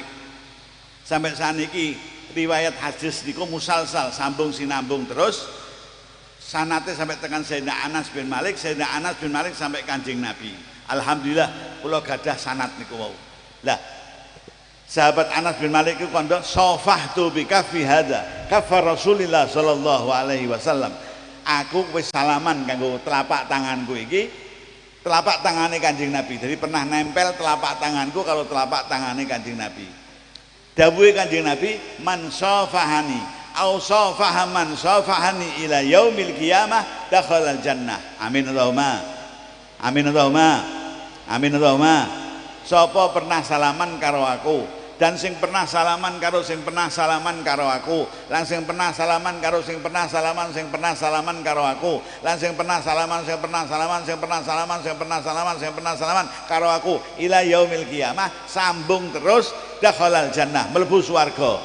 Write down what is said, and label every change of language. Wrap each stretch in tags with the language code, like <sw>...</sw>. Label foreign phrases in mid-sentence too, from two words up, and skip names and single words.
<jv>Sampai saniki riwayat hadis niku musalsal, sambung sinambung terus sanate sampai tekan Sayyidina Anas bin Malik, Sayyidina Anas bin Malik sampai Kanjeng Nabi. Alhamdulillah kula gadah sanad niku wau. Lah sahabat Anas bin Malik iku kandha</jv> <ar>صافحت بكفي هذه كف رسول الله صلى الله عليه وسلم.</ar> <jv>Aku wis salaman kanggo telapak tanganku iki, telapak tangane Kanjeng Nabi. Jadi pernah nempel telapak tanganku kalau telapak tangane Kanjeng Nabi. Dawuhe Kanjeng Nabi,</jv> <ar>من صافحني أو صافح من صافحني إلى يوم القيامة دخل الجنة. آمين اللهم. آمين اللهم. آمين اللهم.</ar> <jv>Sapa pernah salaman karo aku dan sing pernah salaman karo sing pernah salaman karo aku, lan sing pernah salaman karo sing pernah salaman sing pernah salaman karo aku, lan sing pernah salaman sing pernah salaman sing pernah salaman sing pernah salaman sing pernah salaman karo aku</jv> <ar>إلى يوم القيامة,</ar> <jv>sambung terus</jv> <ar>دخل الجنة,</ar> <jv>mlebu swarga.</jv>